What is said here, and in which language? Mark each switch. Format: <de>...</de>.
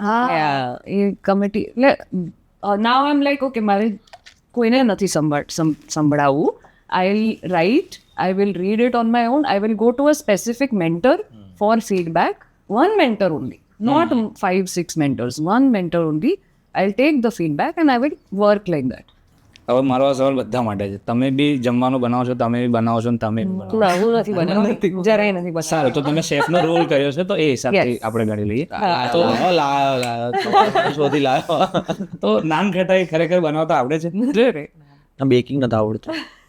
<gu>હા, એ કમિટી એટલે</gu> <en>now I am like okay,</en> <gu>મારે કોઈને નથી સંભળાવવું.</gu> <en>I will write, I will read it on my own, I will go to a specific mentor for feedback. One mentor only, not 5-6 mentors, one mentor only. I'll take the feedback and I will work like that.</en> <gu>હવે મારો આ સવાલ બધા માટે છે. તમે બી જમવાનું બનાવો છો, તમે બી બનાવો છો, તમે બી બનાવો. હું નથી બનાવતી, જરાય નથી બનાવતી. સારું, તો તમે શેફનો રોલ કર્યો છે તો એ હિસાબથી આપણે ગણી લઈએ. તો લાયો શોધી લાયો. તો નાન ખટાઈ ખરેખર બનાવતા આવડે છે? બેકિંગ નથી આવડતું.</gu>